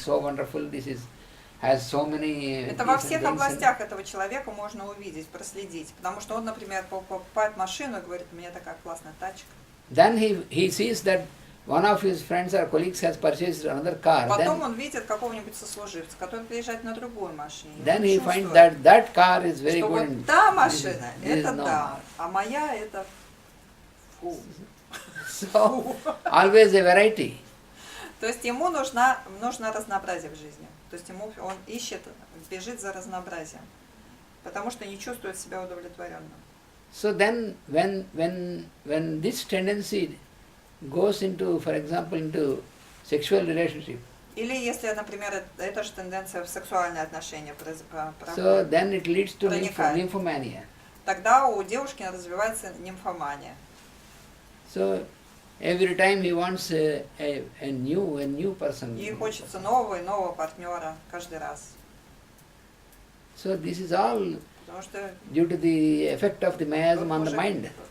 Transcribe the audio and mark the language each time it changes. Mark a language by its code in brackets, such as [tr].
[en] so wonderful, this is has so many. [ru] Это во всех областях этого человека можно увидеть, проследить. Потому что он, например, покупает машину и говорит, у меня такая классная тачка. [en] Then he sees that one of his friends or colleagues has purchased another car. [ru] Потом он видит какого-нибудь сослуживца, который приезжает на другой машине. [en] Then he finds that car is very [ru] что [en] good. [ru] Вот та машина, это да, а моя это фу. [en] So, always a variety. [ru] То есть ему нужно разнообразие в жизни. То есть он ищет, бежит за разнообразием, потому что не чувствует себя удовлетворенным. [en] So then, when this tendency goes into, for example, into sexual relationship. [ru] Или если, например, эта же тенденция в сексуальные отношения [en] So then it leads to nymphomania. [ru] Тогда у девушки развивается нимфомания. [en] So every time he wants a new person. [ru] Ей хочется нового и нового партнера каждый раз. [en] So this is all due to the effect of the miasm on the mind.